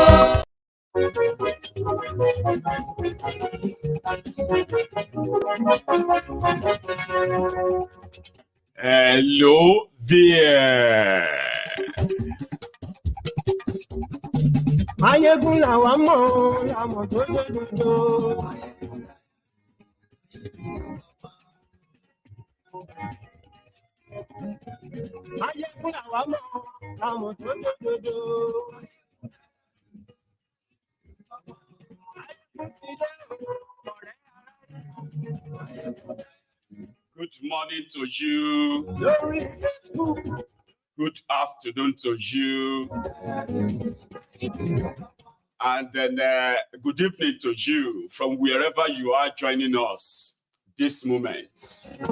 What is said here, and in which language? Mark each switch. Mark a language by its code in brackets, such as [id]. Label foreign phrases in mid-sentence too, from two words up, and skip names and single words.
[en] Hello there. [yo] Maiyegun làwa mọ̀, làmọ̀ tó dòdòdò. Maiyegun làwa mọ̀, làmọ̀ tó dòdòdò. [en] Good morning to you. Good afternoon to you. And then good evening to you from wherever you are joining us this moment.